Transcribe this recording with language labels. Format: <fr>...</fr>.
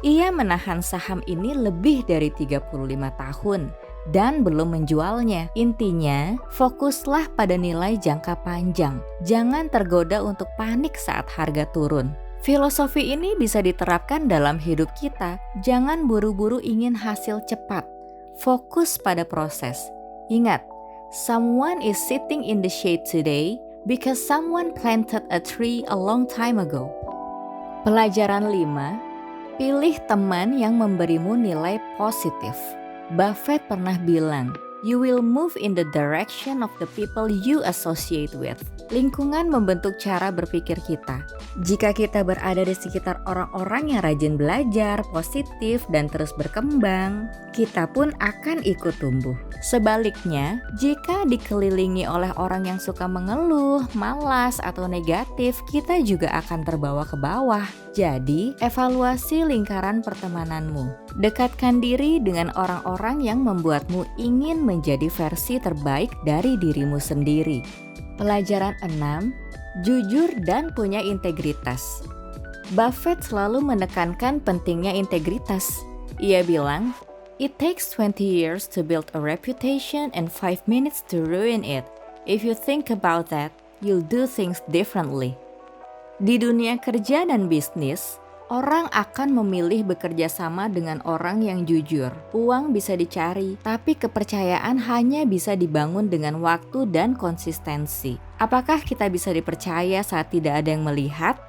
<id>Ia menahan saham ini lebih dari 35 tahun. Dan belum menjualnya. Intinya, fokuslah pada nilai jangka panjang. Jangan tergoda untuk panik saat harga turun. Filosofi ini bisa diterapkan dalam hidup kita. Jangan buru-buru ingin hasil cepat. Fokus pada proses. Ingat,</id> <en>someone is sitting in the shade today because someone planted a tree a long time ago.</en> <id>Pelajaran 5, pilih teman yang memberimu nilai positif. Buffett pernah bilang,</id> <en>"You will move in the direction of the people you associate with."</en> <id>Lingkungan membentuk cara berpikir kita. Jika kita berada di sekitar orang-orang yang rajin belajar, positif, dan terus berkembang, kita pun akan ikut tumbuh. Sebaliknya, jika dikelilingi oleh orang yang suka mengeluh, malas, atau negatif, kita juga akan terbawa ke bawah. Jadi, evaluasi lingkaran pertemananmu. Dekatkan diri dengan orang-orang yang membuatmu ingin menjadi versi terbaik dari dirimu sendiri. Pelajaran 6, jujur dan punya integritas. Buffett selalu menekankan pentingnya integritas. Ia bilang,</id> <en>"It takes 20 years to build a reputation and 5 minutes to ruin it. If you think about that, you'll do things differently."</en> <id>Di dunia kerja dan bisnis, orang akan memilih bekerja sama dengan orang yang jujur. Uang bisa dicari, tapi kepercayaan hanya bisa dibangun dengan waktu dan konsistensi. Apakah kita bisa dipercaya saat tidak ada yang melihat?</id>